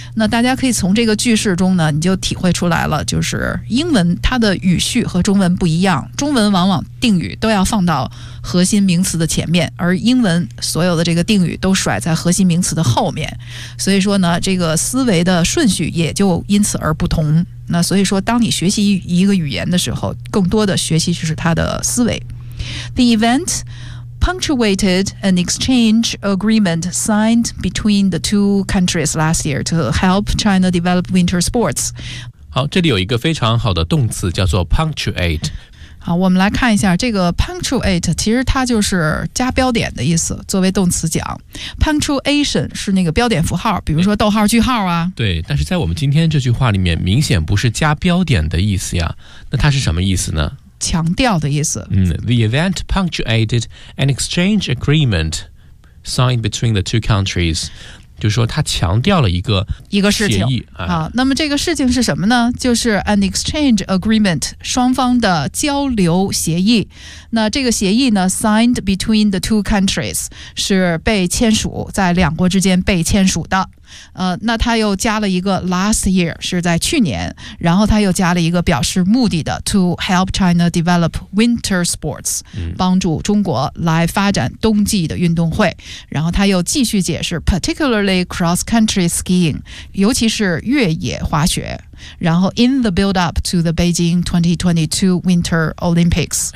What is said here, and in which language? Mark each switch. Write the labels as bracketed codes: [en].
[zh] 那大家可以从这个句式中呢，你就体会出来了，就是英文它的语序和中文不一样，中文往往定语都要放到核心名词的前面，而英文所有的这个定语都甩在核心名词的后面，所以说呢，这个思维的顺序也就因此而不同。那所以说当你学习一个语言的时候，更多的学习就是它的思维。 [en] The event punctuated an exchange agreement signed between the two countries last year to help China develop winter sports. [zh] 好，这里有一个非常好的动词叫做 punctuate。好，我们来看一下这个 punctuate， 其实它就是加标点的意思，作为动词讲 punctuation 是那个标点符号，比如说逗号句号啊。对，但是在我们今天这句话里面明显不是加标点的意思呀，那它是什么意思呢？强调的意思。 [en] The event punctuated an exchange agreement signed between the two countries， [zh] 就是说它强调了一个事情啊。那么这个事情是什么呢？就是 [en] an exchange agreement， [zh] 双方的交流协议。那这个协议呢， [en] signed between the two countries， [zh] 是被签署，在两国之间被签署的。那他又加了一个 [en] last year， [zh] 是在去年，然后他又加了一个表示目的的 [en] to help China develop winter sports， [zh] 帮助中国来发展冬季的运动会，然后他又继续解释 [en] particularly cross country skiing， [zh] 尤其是越野滑雪，然后 [en] in the build up to the Beijing 2022 Winter Olympics，